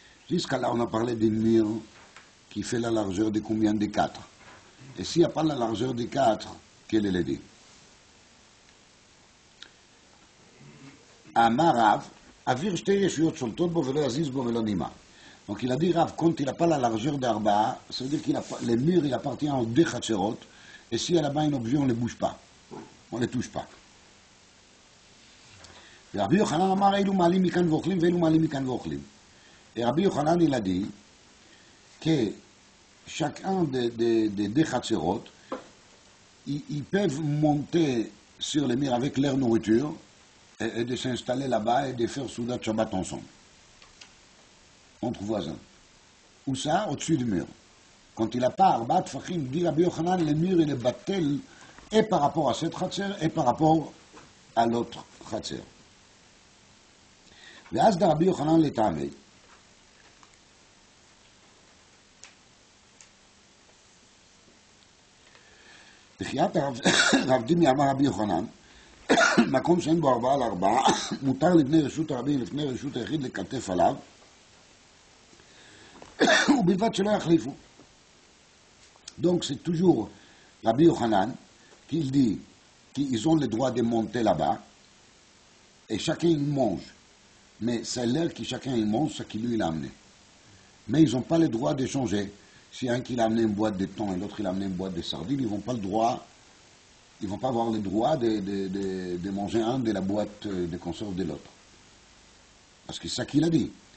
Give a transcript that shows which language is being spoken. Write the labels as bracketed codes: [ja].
[fr] Jusqu'à là, on a parlé d'une mur qui fait la largeur de combien de 4. Et s'il n'y a pas la largeur de 4, quel est le dit? [he] אמר רב, אוויר 2 ישויות שולטות בו ולא יזיז בו ולא נימה. [fr] Donc il a dit, Rav, quand il n'a pas la largeur d'Arba'a, ça veut dire que les murs, il appartient aux deux Khatserot, et s'il y a là-bas un objet, on ne les bouge pas. On ne les touche pas. Et Rabbi Yochanan amar, [he] Eilu ma'alim mikan v'ochlim, [fr] ve'eilu ma'alim mikan v'ochlim. Et Rabbi Yochanan, il a dit que chacun des deux Khatserot, ils peuvent monter sur les murs avec leur nourriture et de s'installer là-bas et de faire Soudat Shabbat ensemble. Entre voisins. Ou ça, au-dessus du mur. Quand il n'a pas Arba Tfachim, dit Rabbi Yochanan, le mur il est battel et par rapport à cette Khatser et par rapport à l'autre Khatser. [he] ואז דרבי יוחנן לטעמי, בחיית רב דימי אמר רבי יוחנן, מקום שאין בו 4 על 4, מותר לבני רשות הרבים לפני רשות היחיד לקטף עליו, ובלבד שלא יחליפו. [fr] Donc c'est toujours Rabbi Yochanan qui dit qu'ils ont le droit de monter là-bas, et chacun il mange. Mais c'est l'air que chacun il mange ce qu'il lui a amené. Mais ils n'ont pas le droit de changer. Si un qui a amené une boîte de thon et l'autre il a amené une boîte de sardines, ils vont pas avoir le droit de manger un de la boîte de conserve de l'autre. Parce que c'est ça qu'il a dit.